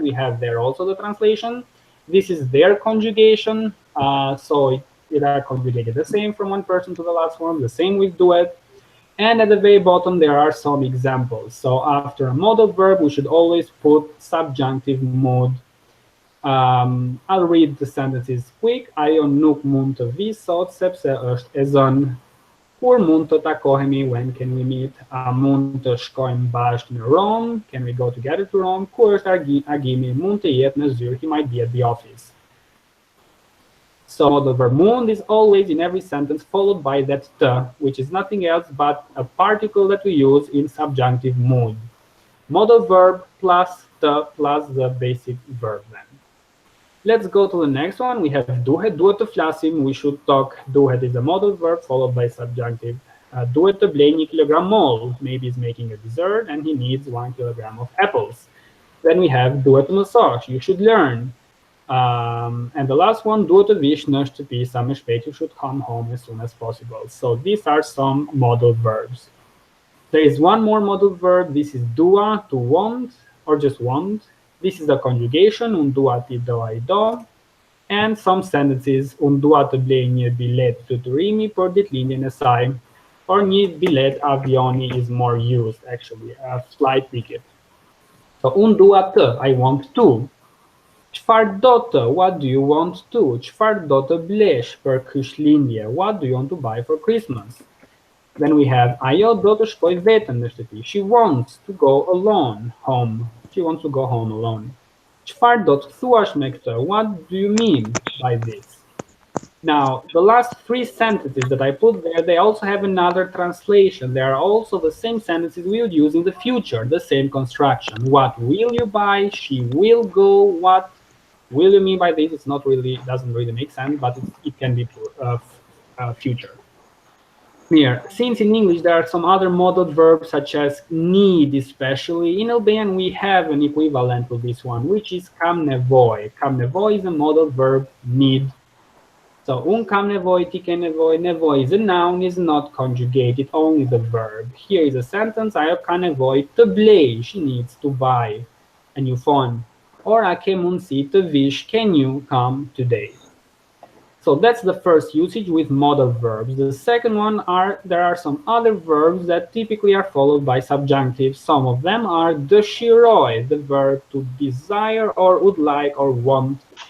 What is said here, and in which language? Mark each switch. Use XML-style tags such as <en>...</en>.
<en>We have there also the translation. This is their conjugation, so it are conjugated the same from one person to the last one, the same with duet. And at the very bottom, there are some examples. So after a modal verb, we should always put subjunctive mood. I'll read the sentences quick.</en> <sq>Ajo nuk mund të vi sot sepse është e zënë. Kur mund të takohemi?</sq> <en>When can we meet?</en> <sq>A mund të shkojmë bashkë në Rome?</sq> <en>Can we go together to Rome?</en> <sq>Kur është agimi? Mund të jetë në Zyrë.</sq> <en>He might be at the office. So the verb mund is always in every sentence followed by that t, which is nothing else but a particle that we use in subjunctive mood. Modal verb plus t plus the basic verb then. Let's go to the next one. We have duhet.</en> <sq>Duhet të flasim.</sq> <en>We should talk. Duhet is a modal verb followed by subjunctive.</en> <sq>Duhet të blej 1 kilogram mol.</sq> <en>Maybe he's making a dessert and he needs 1 kilogram of apples. Then we have</en> <sq>duhet të mësosh.</sq> <en>You should learn. And the last one,</en> <sq>duhet të vish në shtëpi sa më shpejt.</sq> <en>You should come home as soon as possible. So these are some modal verbs. There is one more modal verb. This is dua, to want, or just want. This is a conjugation,</en> <sq>unë dua ti do ai do.</sq> <en>And some sentences,</en> <sq>unë dua të blej një bilet fluturimi për ditëlindjen e saj.</sq> <en>Or</en> <sq>një bilet avioni</sq> <en>is more used, actually, a flight ticket. So</en> <sq>unë dua të,</sq> <en>I want to.</en> <sq>Çfarë do të,</sq> <en>what do you want to?</en> <sq>Çfarë do të blesh për Krishtlindje?</sq> <en>What do you want to buy for Christmas? Then we have</en> <sq>ajo do të shkoj vetëm në shtëpi.</sq> <en>She wants to go alone home. She wants to go home alone.</en> <sq>Çfarë do të thuash me këtë?</sq> <en>What do you mean by this? Now, the last three sentences that I put there, they also have another translation. They are also the same sentences we would use in the future, the same construction. What will you buy? She will go. What will you mean by this? It's not really, doesn't really make sense, but it can be future. Here, since in English there are some other modal verbs such as need, especially in Albanian we have an equivalent to this one, which is</en> <sq>kam nevoj. Kam nevoj</sq> <en>is a modal verb, need.</en> <sq>So un kam nevoj, ti ke nevoj.</sq> <en>Nevoj is a noun, is not conjugated, only the verb. Here is a sentence,</en> <sq>ajo ka nevoj të blej. She needs to buy a new phone. Or a ke mundësi të vish,</sq> <en>can you come today? So that's the first usage with modal verbs. The second one there are some other verbs that typically are followed by subjunctives. Some of them are dëshiroj, the verb to desire or would like or want.</en>